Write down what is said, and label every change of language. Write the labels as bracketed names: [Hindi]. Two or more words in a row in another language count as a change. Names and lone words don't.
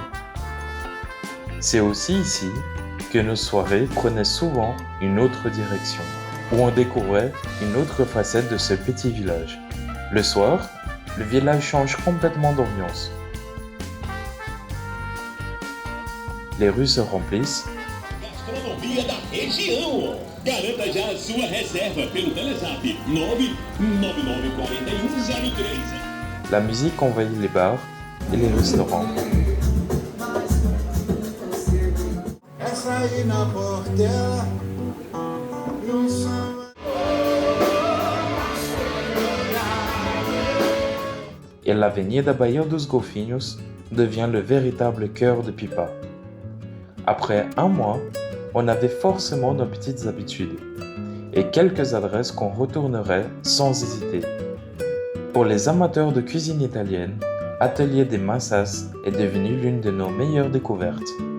[French] C'est aussi ici que nos soirées prenaient souvent une autre direction, où on découvrait une autre facette de ce petit village. Le soir, le village change complètement d'ambiance. Les rues se remplissent, [Portuguese] Gastronomia da região. Garanta já a sua reserva pelo Telezap 9994103. [French] la musique envahit les bars et les restaurants. [Portuguese] Essa aí na Portela, no samba. [French] Et l'Avenida Bahia dos Golfinhos devient le véritable cœur de Pipa. Après un mois, on avait forcément nos petites habitudes et quelques adresses qu'on retournerait sans hésiter. Pour les amateurs de cuisine italienne, Atelier des Massas est devenu l'une de nos meilleures découvertes.